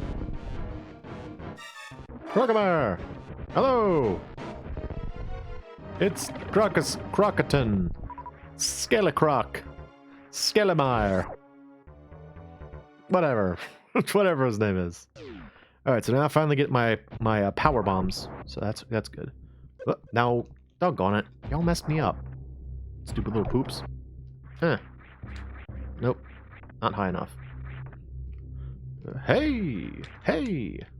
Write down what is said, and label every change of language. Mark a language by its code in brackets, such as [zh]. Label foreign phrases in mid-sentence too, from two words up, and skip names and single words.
[en] Crocomire! Hello! It's Crocaton. Skelecroc. Skelemire. Whatever. Whatever his name is. Alright, so now I finally get my power bombs. So that's good. Oh, now, doggone it. Y'all messed me up. Stupid little poops. Huh. Nope. Not high enough. Hey! Hey!